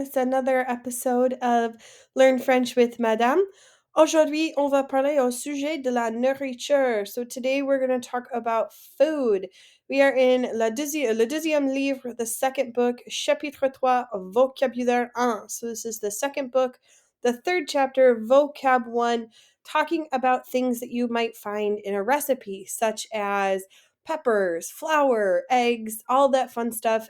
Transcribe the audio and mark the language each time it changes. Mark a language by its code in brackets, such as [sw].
[en] It's another episode of Learn French with Madame. [fr] Aujourd'hui, on va parler au sujet de la nourriture. [en] So today we're going to talk about food. We are in [fr] le deuxième livre, [en] the second book, [fr] chapitre 3, vocabulaire 1. [en] So this is the second book, the third chapter, vocab 1, talking about things that you might find in a recipe, such as peppers, flour, eggs, all that fun stuff.